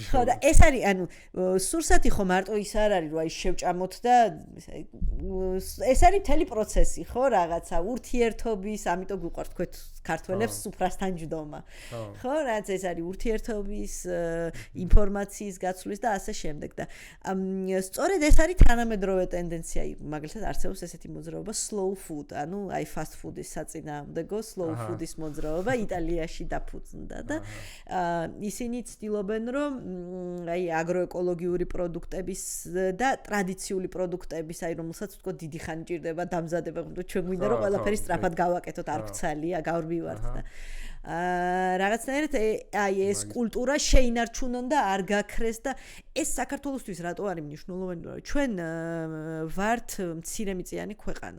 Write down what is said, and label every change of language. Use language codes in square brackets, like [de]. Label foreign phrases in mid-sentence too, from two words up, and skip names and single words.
[ka] ხო და ეს არის ანუ სურსათი ხო მარტო ის არ არის რომ აი შევჭამოთ და ეს არის მთელი პროცესი ხო რაღაცა ურთიერთობის, ამიტომ გვიყვართ თქვენ ქართველებს სუფრასთან ჯდომა. ხო რაც ეს არის ურთიერთობის, ინფორმაციის გაცვლის და ასე შემდეგ და სწორედ ეს არის თანამედროვე ტენდენცია, მაგალითად არსებობს ესეთი მოძრაობა [en] slow food, [ka] ანუ აი [en] fast food- [ka] ის საწინააღმდეგო [en] slow food- [ka] ის მოძრაობა იტალიაში დაფუძნდა და ისინი ცდილობენ რომ აი აგროეკოლოგიური პროდუქტების და ტრადიციული პროდუქტების, აი რომელსაც თქო დიდი ხანი ჭირდება დამზადება, ჩვენ გვინდა რომ ყველაფერი სწრაფად გავაკეთოთ, არ გცალია, გავრბივართ და რაღაცნაირად აი ეს კულტურა შეინარჩუნონ და არ გაქრეს და ეს საქართველოსთვის რატო არის მნიშვნელოვანი, რომ ჩვენ ვართ მცირემიწიანი ქვეყანა.